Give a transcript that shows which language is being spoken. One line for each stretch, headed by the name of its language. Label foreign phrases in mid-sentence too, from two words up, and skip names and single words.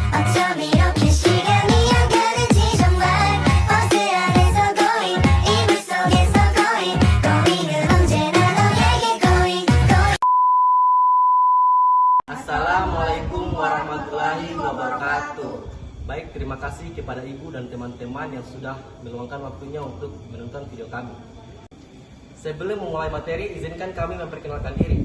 Korean: 재미없는 시간이 안 가는지 정말 버스 안에서 going 이불 속에서 going 은 언제나 너에게 going.
Arabic: السلام عليكم ورحمة الله وبركاته.
Indonesian: Baik, terima kasih kepada ibu dan teman-teman yang sudah meluangkan waktunya untuk menonton video kami. Sebelum memulai materi, izinkan kami memperkenalkan diri.